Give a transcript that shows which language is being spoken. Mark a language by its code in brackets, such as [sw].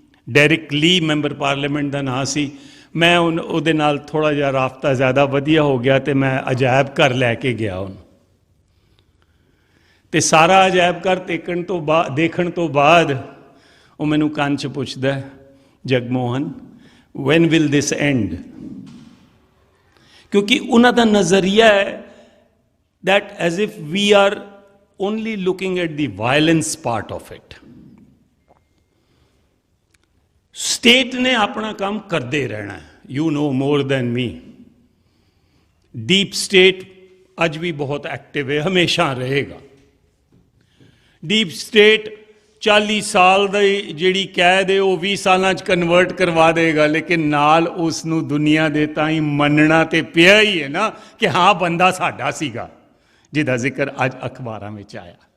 [pa] Derrick ਲੀ member parliament ਦਾ ਨਾਂ ਸੀ। ਮੈਂ ਉਹਦੇ ਨਾਲ ਥੋੜ੍ਹਾ ਜਿਹਾ ਰਾਬਤਾ ਜ਼ਿਆਦਾ ਵਧੀਆ ਹੋ ਗਿਆ ਅਤੇ ਮੈਂ ਅਜਾਇਬ ਘਰ ਲੈ ਕੇ ਗਿਆ ਉਹਨੂੰ, ਅਤੇ ਸਾਰਾ ਅਜਾਇਬ ਘਰ ਦੇਖਣ ਤੋਂ ਬਾਅਦ ਉਹ ਮੈਨੂੰ ਕੰਨ 'ਚ ਪੁੱਛਦਾ, Jagmohan [en] when will this end? [pa] ਕਿਉਂਕਿ ਉਹਨਾਂ ਦਾ ਨਜ਼ਰੀਆ ਹੈ [en] that as if we are only looking at the violence part of it. [pa] State ਨੇ ਆਪਣਾ ਕੰਮ ਕਰਦੇ ਰਹਿਣਾ, [en] You know more than me. [pa] Deep state ਅੱਜ ਵੀ ਬਹੁਤ ਐਕਟਿਵ ਹੈ, ਹਮੇਸ਼ਾ ਰਹੇਗਾ। ਡੀਪ ਸਟੇਟ 40 ਸਾਲ ਦੀ ਜਿਹੜੀ ਕੈਦ ਹੈ ਉਹ 20 ਸਾਲਾਂ 'ਚ ਕਨਵਰਟ ਕਰਵਾ ਦੇਗਾ, ਲੇਕਿਨ ਨਾਲ ਉਸ ਨੂੰ ਦੁਨੀਆ ਦੇ ਤਾਂ ਹੀ ਮੰਨਣਾ ਤੇ ਪਿਆ ਹੀ ਹੈ ਨਾ ਕਿ ਹਾਂ ਬੰਦਾ ਸਾਡਾ ਸੀਗਾ, ਜਿਹਦਾ ਜ਼ਿਕਰ ਅੱਜ ਅਖਬਾਰਾਂ ਵਿੱਚ ਆਇਆ।